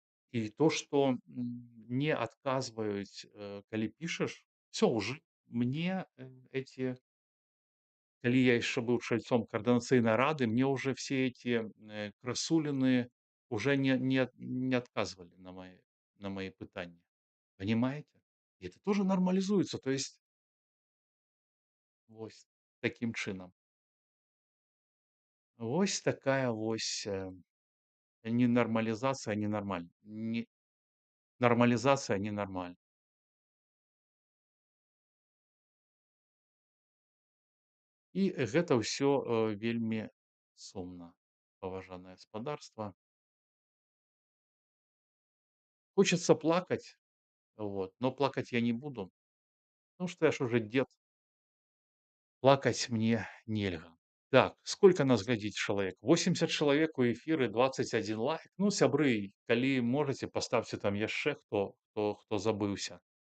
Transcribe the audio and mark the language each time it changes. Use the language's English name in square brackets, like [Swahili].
[Russian] И то, что не отказываюць, [Belarusian] калі пішаш, [Russian] все уже мне эти, [Belarusian] калі я [Russian] еще был чальцом координацыйнай рады, мне уже все эти красулины уже не отказывали на мои пытанні. Понимаете? И это тоже нормализуется. То есть [Belarusian] вось таким чынам. Вось такая вось ненармалізацыя ненармальна. Нармалізацыя ненармальна. І гэта ўсё вельмі сумна, паважанае гаспадарства. [Russian] Хочется плакать, вот, но плакать я не буду, потому что я ж уже дед, плакать мне нельга. [Belarusian] Так, [Russian] сколько нас [Belarusian] глядзіць чалавек? 80 чалавек у эфіры, 21 лайк. Ну, сябры, калі можаце, паставце там яшчэ, хто забыўся.